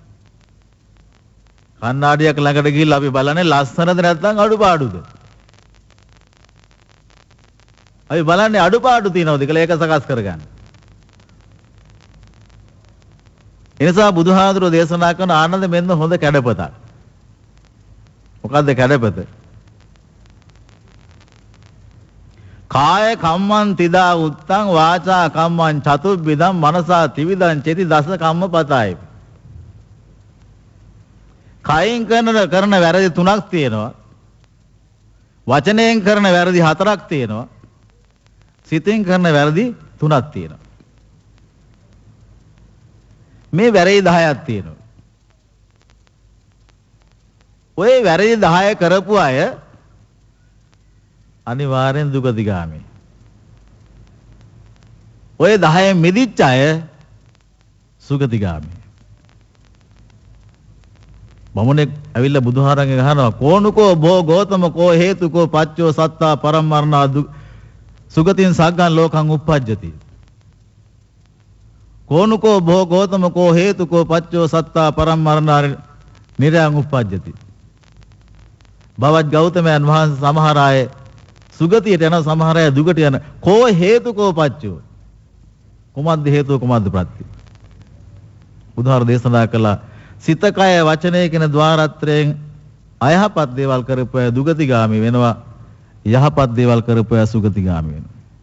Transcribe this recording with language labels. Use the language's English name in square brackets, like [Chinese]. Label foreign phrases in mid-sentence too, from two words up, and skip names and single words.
[Sinhala] කණ්ණාඩියක් ළඟට ගිහිල්ලා අපි බලන්නේ ලස්සනද නැත්නම් අඩුපාඩුද? අපි බලන්නේ අඩුපාඩු තියනවද කියලා ඒක සකස් කරගන්න. ඒ නිසා බුදුහාඳුරෝ දේශනා කරන ආනන්ද මෙන්න හොඳ කැඩපතක්. මොකද්ද කැඩපත? [Pali] කාය කම්මං තිදා උත්තං වාචා කම්මං චතුබ්බිදං මනසා ත්‍රිවිධං චේති දස කම්ම පතයි. [Sinhala] කයින් කරන වැරදි 3ක් තියෙනවා. වචනයෙන් කරන වැරදි 4ක් තියෙනවා. සිතෙන් කරන වැරදි 3ක් තියෙනවා. මේ වැරදි 10ක් තියෙනවා. ඔය වැරදි 10 කරපු අය අනිවාර්යෙන් දුගතිගාමී. ඔය 10 මිදිච්ච අය සුගතිගාමී. බමුණෙක් ඇවිල්ලා බුදුහාරංගෙන් අහනවා [Pali] කෝනුකෝ බෝ ගෝතමකෝ හේතුකෝ පච්චෝ සත්තා පරමරණා සුගතින් සග්ගං ලෝකං උප්පජ්ජති. කෝනුකෝ බෝ ගෝතමකෝ හේතුකෝ පච්චෝ සත්තා පරමරණා නිරයං උප්පජ්ජති. [Sinhala] බවත් ගෞතමයන් වහන්සේ සමහර අය සුගතියට යන සමහර අය දුගට යන [Pali] කෝ හේතුකෝ පච්චෝ [Sinhala] කුමද්ද හේතුව කුමද්ද ප්‍රත්‍ය බුදුහාර දේශනා කළා සිත කය වචනය කියන ద్వාරත්‍රයෙන් අයහපත් දේවල් කරපු අය දුගතිගාමී වෙනවා යහපත් දේවල් කරපු අය සුගතිගාමී වෙනවා.